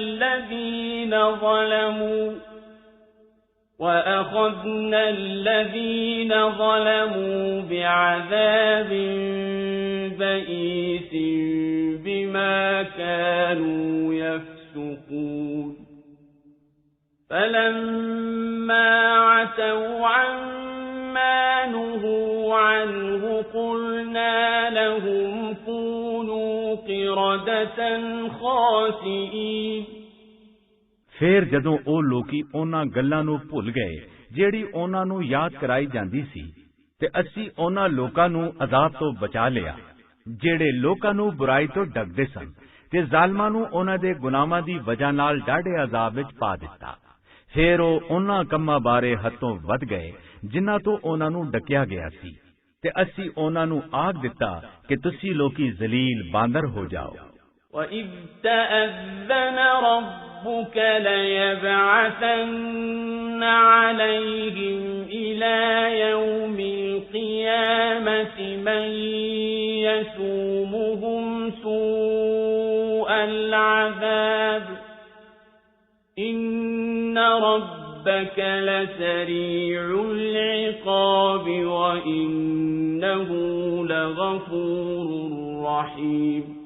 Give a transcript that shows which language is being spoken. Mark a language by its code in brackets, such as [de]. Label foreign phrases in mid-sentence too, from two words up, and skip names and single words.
[ar] الَّذِينَ ظَلَمُوا بِعَذَابٍ بَئِيسٍ بما كانوا يفسقون فلما عتوا عما نهوا عنه قلنا لهم كونوا قردة خاسئين [pa] ਫਿਰ ਜਦੋਂ ਉਹ ਲੋਕੀ ਉਹਨਾਂ ਗੱਲਾਂ ਨੂੰ ਭੁੱਲ ਗਏ ਜਿਹੜੀ ਉਹਨਾਂ ਨੂੰ ਯਾਦ ਕਰਾਈ ਜਾਂਦੀ ਸੀ ਤੇ ਅਸੀਂ ਉਹਨਾਂ ਲੋਕਾਂ ਨੂੰ ਅਜ਼ਾਬ ਤੋਂ ਬਚਾ ਲਿਆ ਜਿਹੜੇ ਲੋਕਾਂ ਨੂੰ ਬੁਰਾਈ ਤੋਂ ਡਰਦੇ ਸਨ ਤੇ ਜ਼ਾਲਮਾਂ ਨੂੰ ਉਹਨਾਂ ਦੇ ਗੁਨਾਹਾਂ ਦੀ ਵਜ੍ਹਾ ਨਾਲ ਡਾਢੇ ਅਜ਼ਾਬ ਵਿੱਚ ਪਾ ਦਿੱਤਾ। ਫਿਰ ਉਹ ਉਹਨਾਂ ਕੰਮਾਂ ਬਾਰੇ ਹੱਦੋਂ ਵੱਧ ਗਏ ਜਿਨ੍ਹਾਂ ਤੋਂ ਉਹਨਾਂ ਨੂੰ ਡਕਿਆ ਗਿਆ ਸੀ ਤੇ ਅਸੀਂ ਉਹਨਾਂ ਨੂੰ ਆਖ ਦਿੱਤਾ ਕਿ ਤੁਸੀਂ ਲੋਕੀ ਜ਼ਲੀਲ ਬਾਂਦਰ ਹੋ ਜਾਓ। [ar] وَإِذْ تَأَذَّنَ رَبُّكَ لَيَبْعَثَنَّ عَلَيْهِمْ إِلَى يَوْمِ الْقِيَامَةِ مَنْ يَسُومُهُمْ سُوءَ الْعَذَابِ إِنَّ رَبَّكَ لَسَرِيعُ الْعِقَابِ وَإِنَّهُ لَغَفُورٌ رَحِيمٌ